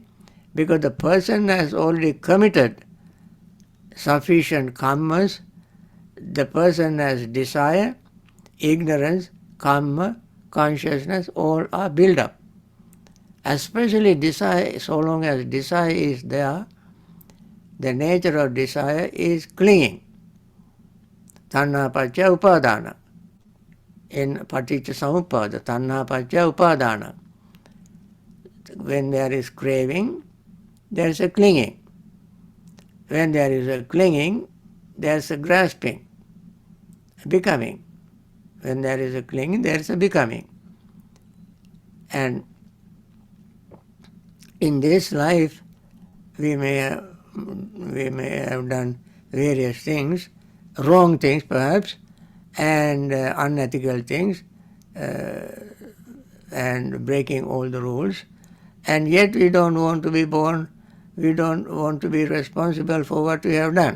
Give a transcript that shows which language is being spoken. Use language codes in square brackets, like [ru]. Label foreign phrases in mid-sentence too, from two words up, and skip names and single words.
[en] Because the person has already committed sufficient karmas, the person has desire, ignorance, karma, consciousness, all are built up. Especially desire, so long as desire is there, the nature of desire is clinging. [pi] Tanha pacca upadana. In paticca samuppada, tanha pacca upadana. [en] When there is craving, there is a clinging. When there is a clinging, there is a grasping, becoming. When there is a clinging, there is a becoming. And in this life, we may have done various things, wrong things perhaps, and unethical things, and breaking all the rules, and yet we don't want to be born, we don't want to be responsible for what we have done.